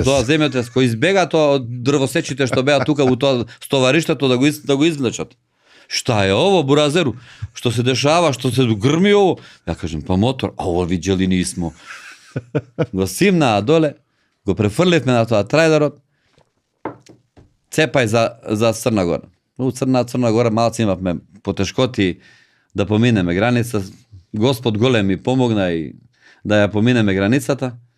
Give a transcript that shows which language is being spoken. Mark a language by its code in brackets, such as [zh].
[mk] од тоа земјотрес, кој избега тоа од дрвосечите што беа тука во тоа стовариштето да го извлечат. [sr] Шта е ово, буразеру? Што се дешава, што се грми ово? Ја кажем, па мотор, а ово видели нисмо. [mk] Го симнаа доле, го префрливме на тоа трајлерот, цепај за Црна Гора. У Црна Гора малци имавме потешкоти да поминеме граница. Господ голем ми помогна и да ја поминеме границата.